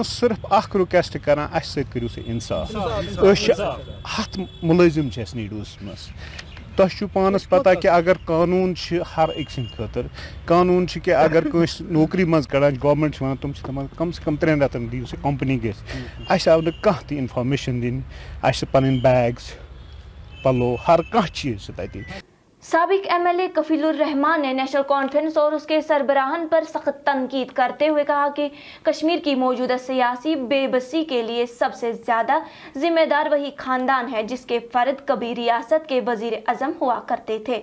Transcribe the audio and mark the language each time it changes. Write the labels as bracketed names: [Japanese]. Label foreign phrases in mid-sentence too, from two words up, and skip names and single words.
[Kashmiri] सिर्फ अख रिक्वेस्ट करान अस करू इंसाफ हथ मुलाजिम नीडोस मज تۄہہِ چھُو پانَس پتہ کہ اگر قانوٗن چھِ ہر أکۍ سٕنٛدِ خٲطرٕ قانوٗن چھِ کہ اگر کٲنٛسہِ نوکری منٛز کڑان چھِ گورمنٹ چھِ وَنان تِم چھِ دَپان کم سے کم 3 رٮ۪تن دِیِو سا کمپنی گژھِ اَسہِ آو نہٕ کانٛہہ تہِ اِنفارمیشن دِنہٕ اَسہِ چھِ پَنٕنۍ بیگز پَلو ہر کانٛہہ چیٖز چھِ تَتہِ [Urdu] سابق MLA کفیل الرحمان نے نیشنل کانفرنس اور اس کے سربراہان پر سخت تنقید کرتے ہوئے کہا کہ کشمیر کی موجودہ سیاسی بے بسی کے لیے سب سے زیادہ ذمہ دار وہی خاندان ہے جس کے فرد کبھی ریاست کے وزیر اعظم ہوا کرتے تھے.